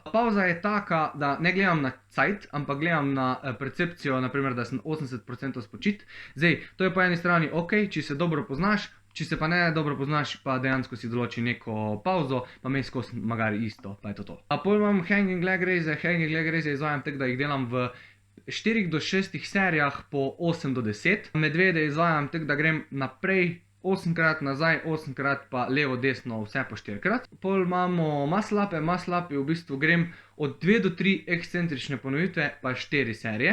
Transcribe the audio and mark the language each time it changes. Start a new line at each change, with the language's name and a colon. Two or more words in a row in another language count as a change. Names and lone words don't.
Slovenian: Pauza je taka, da ne gledam na cajt, ampak gledam na percepcijo, naprimer, da sem 80% spočit. Zdaj, to je po eni strani ok, če se dobro poznaš, Če se pa ne dobro poznaš, pa dejansko si določi neko pauzo, pa me skozi magari isto, pa je to to. A pol imam
English: hanging leg raise
Slovenian: izvajam tako, da jih delam v 4 do 6 serijah po 8 do 10. Medvede izvajam tako, da grem naprej 8krat, nazaj 8krat, pa levo, desno, vse po 4krat. Pol imamo
English: muscle upe,
Slovenian: v bistvu grem od 2 do 3 ekscentrične ponovitve, pa 4 serije.